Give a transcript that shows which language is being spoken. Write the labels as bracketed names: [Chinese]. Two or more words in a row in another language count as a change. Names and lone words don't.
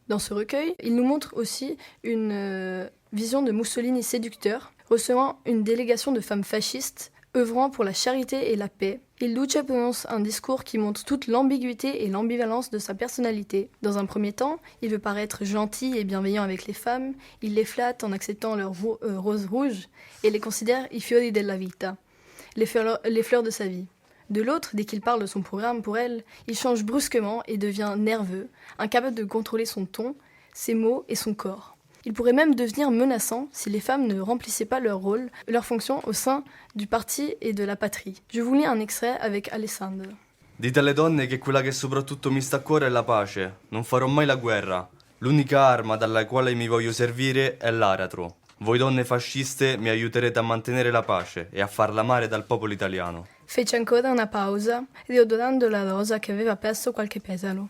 [French] Dans ce recueil, il nous montre aussi une Vision de Mussolini séducteur, recevant une délégation de femmes fascistes, œuvrant pour la charité et la paix, il Duce prononce un discours qui montre toute l'ambiguïté et l'ambivalence de sa personnalité. Dans un premier temps, il veut paraître gentil et bienveillant avec les femmes, il les flatte en acceptant leurs roses rouges et les considère [Italian] i fiori della vita, [French] les fleurs de sa vie. De l'autre, dès qu'il parle de son programme pour elle, il change brusquement et devient nerveux, incapable de contrôler son ton, ses mots et son corps. Il pourrait même devenir menaçant si les femmes ne remplissaient pas leur rôle, leur fonction au sein du parti et de la patrie. Je vous lis un extrait avec Alessandro. [Italian] Dite alle donne che quella che soprattutto mi sta a cuore è la pace. Non farò mai la guerra. L'unica arma dalla quale mi voglio servire è l'aratro. Voi donne fasciste mi aiuterete a mantenere la pace e a farla amare dal popolo italiano. Fece ancora una pausa, riodorando la rosa che aveva perso qualche petalo.